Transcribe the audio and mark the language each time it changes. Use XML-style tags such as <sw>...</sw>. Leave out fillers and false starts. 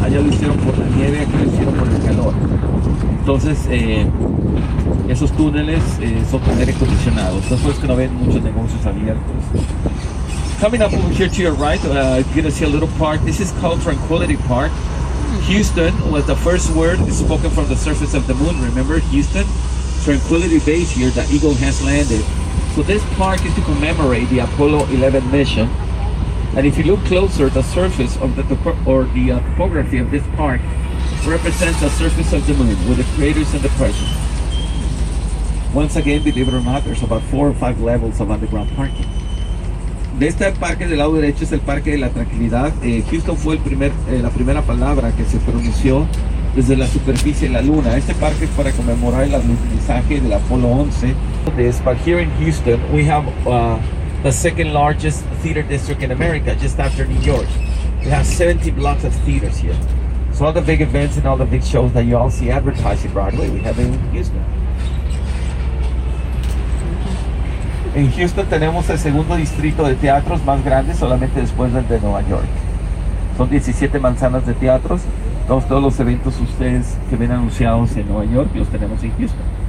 <es>Allá lo hicieron por la nieve, aquí lo hicieron por el calor. Entonces esos túneles son con aire acondicionado, entonces que no ven muchos negocios abiertos.</es> <en>Coming up over here to your right, you're going to see a little park. This is called Tranquility Park. Houston was the first word spoken from the surface of the moon. Remember, Houston? Tranquility Base here, the Eagle has landed. So this park is to commemorate the Apollo 11 mission. And if you look closer, the surface of the topography of this park represents the surface of the moon with the craters and depressions. Once again, believe it or not, there's about 4 or 5 levels of underground parking.</en> <es>De este parque del lado derecho es el Parque de la Tranquilidad. Houston fue la primera palabra que se pronunció desde la superficie de la luna. Este parque es para conmemorar el alunizaje del Apolo 11.</es> <en>But here in Houston, we have the second largest theater district in America, just after New York. We have 70 blocks of theaters here. So all the big events and all the big shows that you all see advertised in Broadway, we have them in Houston.</en> <es>En Houston tenemos el segundo distrito de teatros más grande, solamente después del de Nueva York. Son 17 manzanas de teatros. Todos los eventos ustedes que ven anunciados en Nueva York los tenemos en Houston.</es>